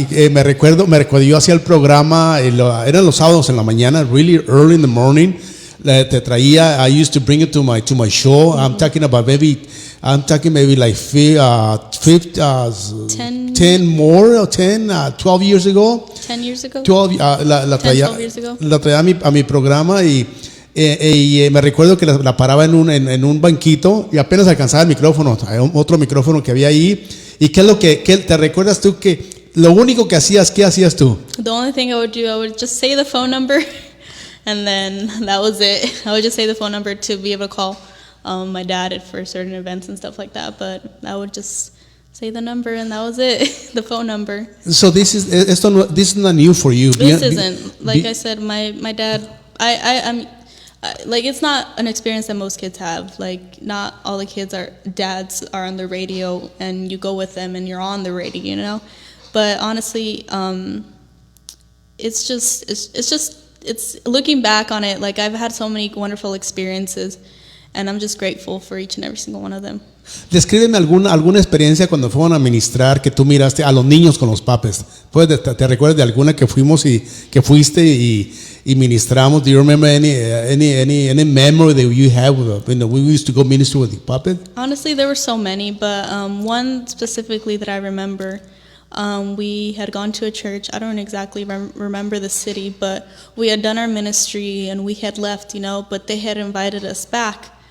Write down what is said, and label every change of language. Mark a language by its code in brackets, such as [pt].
[es] Me recuerdo, yo hacía el programa, eran los sábados en la mañana, [en] really early in the morning. [es] Te traía, [en] I used to bring it to my show. Mm-hmm. I'm talking maybe like 12 years ago. 10 years ago? 12 years ago. [es] La traía a mi programa y Me recuerdo que la paraba en un banquito y apenas alcanzaba el micrófono, otro micrófono que había ahí. ¿Y qué es lo que te recuerdas tú que lo único que hacías, qué hacías tú? [en] The only thing I would do, I would just say the phone number, and then that was it. I would just say the phone number to be able to call my dad for certain events and stuff like that. But I would just say the number, and that was it, the phone number. So this is not new for you. This isn't. Like I said, my dad, I'm like, it's not an experience that most kids have. Like, not all the dads are on the radio and you go with them and you're on the radio, you know? But honestly, it's looking back on it, like, I've had so many wonderful experiences and I'm just grateful for each and every single one of them. [es] Descríbeme alguna experiencia cuando fueron a ministrar que tú miraste a los niños con los papes. ¿Te recuerdas de alguna que fuiste y ministramos? [en] Do you remember any memory that you have? We used to go minister with the puppet. Honestly, there were so many, but one specifically that I remember. We had gone to a church. I don't exactly remember the city, but we had done our ministry and we had left, you know, but they had invited us back.